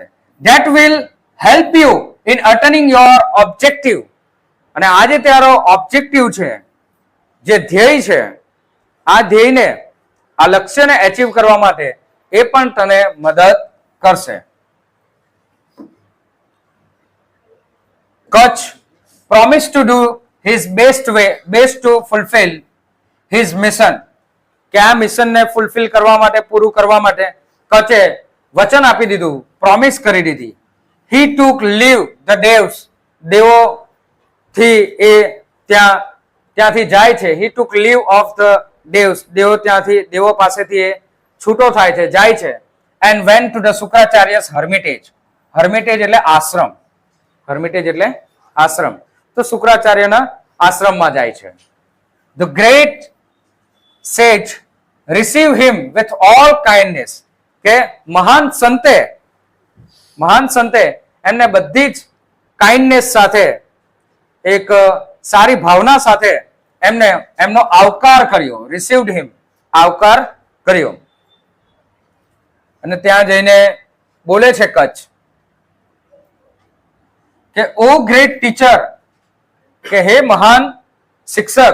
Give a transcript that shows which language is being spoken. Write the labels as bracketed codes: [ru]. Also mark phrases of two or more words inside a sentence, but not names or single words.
[en] that will help you in attaining your objective, [gu] અને આ જે તારો ઓબ્જેક્ટિવ છે, જે ધ્યેય છે, આ ધ્યેયને, આ લક્ષ્યને એચીવ કરવા માટે એ પણ તને મદદ કરશે. [en] કચ્છ promised to do his best to fulfill his mission, [gu] કે આ મિશનને ફૂલફિલ કરવા માટે, પૂરું કરવા માટે કચ્છે વચન આપી દીધું, પ્રોમિસ કરી દીધી. [en] he took leave the devs, [gu] દેવોથી એ ત્યાંથી જાય છે. [en] he took leave of the devs, [gu] દેવો પાસેથી એ છૂટો થાય છે, જાય છે. [en] and went to the શુક્રાચાર્ય's hermitage, [gu] એટલે આશ્રમ, તો શુક્રાચાર્યના આશ્રમમાં જાય છે. [en] the great sage receive him with all kindness, [gu] કે મહાન સંતે એમને બધી જ કાઇન્ડનેસ સાથે, એક સારી ભાવના સાથે એમનો આવકાર કર્યો. [en] received him, [gu] આવકાર કર્યો. અને ત્યાં જઈને બોલે છે કચ્છ કે [en] O great teacher, [gu] કે હે મહાન શિક્ષક.